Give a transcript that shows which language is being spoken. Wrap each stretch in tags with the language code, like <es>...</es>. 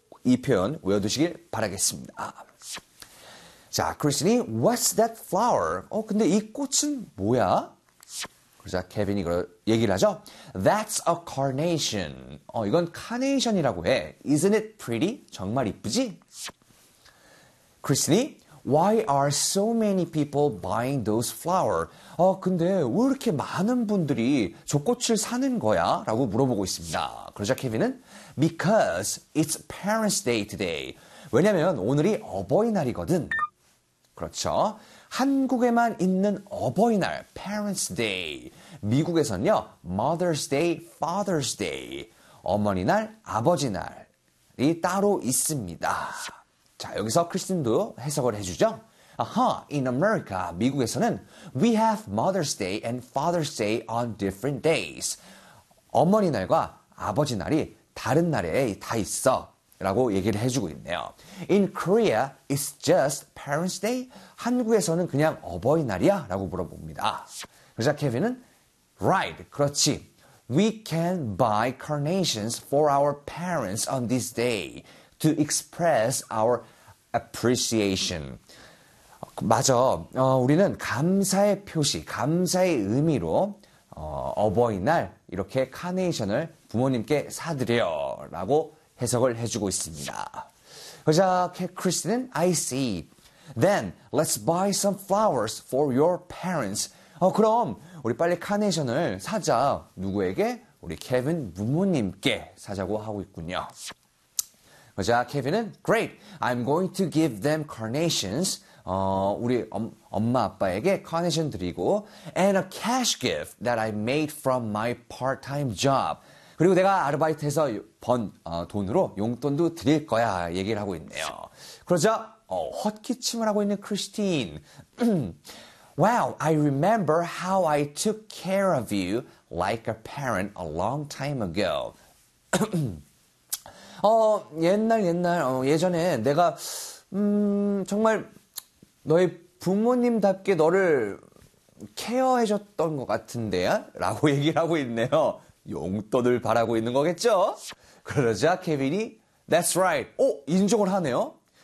<ko>이 표현 외워두시길 바라겠습니다. 자, 크리스틴이</ko> <en>What's that flower?</en> <ko>어, 근데 이 꽃은 뭐야? 그러자 케빈이 그걸 얘기를 하죠.</ko> <en>That's a carnation.</en> <ko>어, 이건 카네이션이라고 해.</ko> <en>Isn't it pretty?</en> <ko>정말 이쁘지?</ko> <en>크리스틴이 Why are so many people buying those flowers?</en> <ko>어, 근데 왜 이렇게 많은 분들이 저 꽃을 사는 거야? 라고 물어보고 있습니다. 그러자 케빈은</ko> <en>Because it's Parents' Day today.</en> <ko>왜냐면 오늘이 어버이날이거든. 그렇죠. 한국에만 있는 어버이날, Parents' Day. 미국에서는요,</ko> <en>Mother's Day, Father's Day.</en> <ko>어머니 날, 아버지 날이 따로 있습니다. 자, 여기서 크리스틴도 해석을 해주죠.</ko> <en>Aha, in America,</en> <ko>미국에서는</ko> <en>We have Mother's Day and Father's Day on different days.</en> <ko>어머니 날과 아버지 날이 다른 날에 다 있어. 라고 얘기를 해주고 있네요.</ko> <en>In Korea, it's just Parents' Day.</en> <ko>한국에서는 그냥 어버이날이야? 라고 물어봅니다. 그러자 케빈은</ko> <en>Right,</en> <ko>그렇지.</ko> <en>We can buy carnations for our parents on this day to express our appreciation.</en> <ko>맞아. 어, 우리는 감사의 표시, 감사의 의미로 어, 어버이날 이렇게 카네이션을 부모님께 사드려 라고 해석을 해주고 있습니다. 그러자 크리스틴은</ko> <en>I see. Then let's buy some flowers for your parents.</en> <ko>어, 그럼 우리 빨리 카네이션을 사자. 누구에게? 우리 케빈 부모님께 사자고 하고 있군요. 그러자 케빈은</ko> <en>Great. I'm going to give them carnations.</en> <ko>어, 우리 엄마 아빠에게 카네이션 드리고</ko> <en>And a cash gift that I made from my part-time job.</en> <ko>그리고 내가 아르바이트해서 번 돈으로 용돈도 드릴 거야 얘기를 하고 있네요. 그러자 어, 헛기침을 하고 있는 크리스틴.</ko> <en>Wow, I remember how I took care of you like a parent a long time ago.</en> <ko>어, 예전에 내가 정말 너의 부모님답게 너를 케어해줬던 것 같은데요? 라고 얘기를 하고 있네요. 용돈을 바라고 있는 거겠죠? 그러자 케빈이</ko> <en>That's right.</en> <ko>오, 인정을 하네요.</ko>